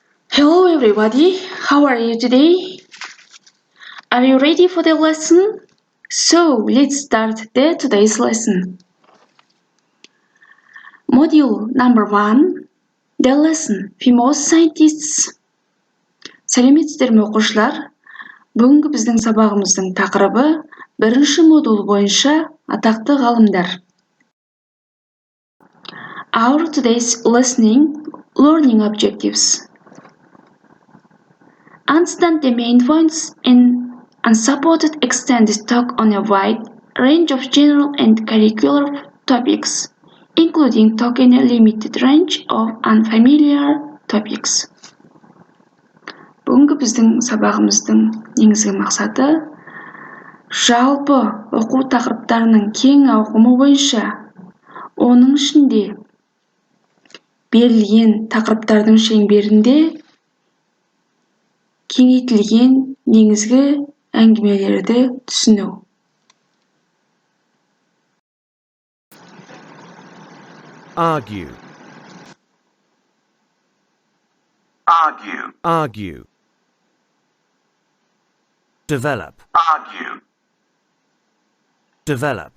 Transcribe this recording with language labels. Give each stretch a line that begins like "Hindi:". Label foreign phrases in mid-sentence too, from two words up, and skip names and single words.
English: Hello everybody, how are you today? Are you ready for the lesson? So let's start today's lesson. Module number 1, the lesson, famous scientists.
Kazakh: Сәлеметсіздер ме оқушылар? Бүгінгі біздің сабағымыздың тақырыбы бірінші модуль бойынша атақты ғалымдар.
English: Our today's learning objectives. Understand the main points in unsupported extended talk on a wide range of general and curricular topics, including talk in a limited range of unfamiliar topics.
Kazakh: Бүгінгі біздің сабағымыздың негізгі мақсаты жалпы оқу тақырыптарының кең ауқымы бойынша, оның ішінде берілген тақырыптардың шеңберінде кеңейтілген негізгі әңгімелерді түсіну.
English: Argue. Argue. Argue. Develop. Argue. Develop.